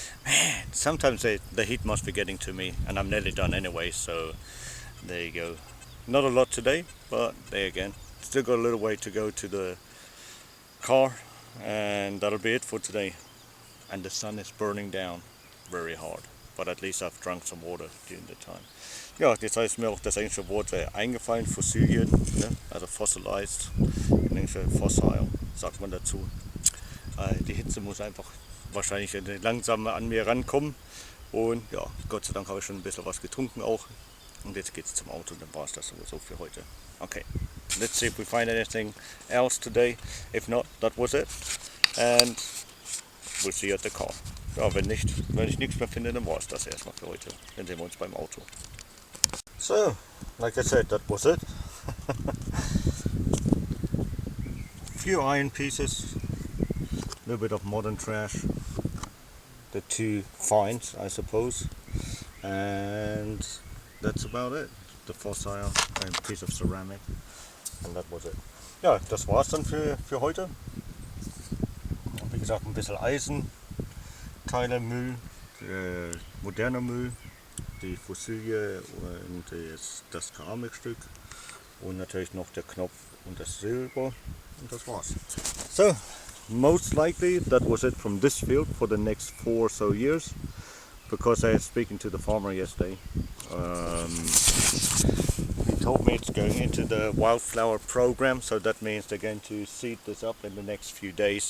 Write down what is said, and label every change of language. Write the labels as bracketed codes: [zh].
[en] Man, sometimes the heat must be getting to me, and I'm nearly done anyway, so there you go. Not a lot today, but there again. Still got a little way to go to the car, and that'll be it for today. And the sun is burning down very hard, but at least I've drunk some water during the time. [de] Ja, jetzt ist mir auch das englische Wort eingefallen, Fossilien, ne? Also fossilized, englische fossil, sagt man dazu. Die Hitze muss einfach wahrscheinlich langsam an mir rankommen und ja, Gott sei Dank habe ich schon ein bisschen was getrunken auch und jetzt geht's zum Auto, dann war es das sowieso für heute. [en] Okay, let's see if we find anything else today. If not, that was it and we'll see you at the car. [de] Ja, wenn ich nichts mehr finde, dann war es das erstmal für heute. Dann sehen wir uns beim Auto. [en] So, like I said, that was it. Few iron pieces, a little bit of modern trash, the two finds, I suppose, and that's about it. The fossil and piece of ceramic, and that was it. [de] Ja, das war's dann für heute. Wie gesagt, ein bisschen Eisen, Teile Müll, moderner Müll, die Fossilie und das Keramikstück und natürlich noch der Knopf und das Silber und das war's. [en] So, most likely that was it from this field for the next 4 or so years, because I was speaking to the farmer yesterday. He told me it's going into the wildflower program, so that means they're going to seed this up in the next few days.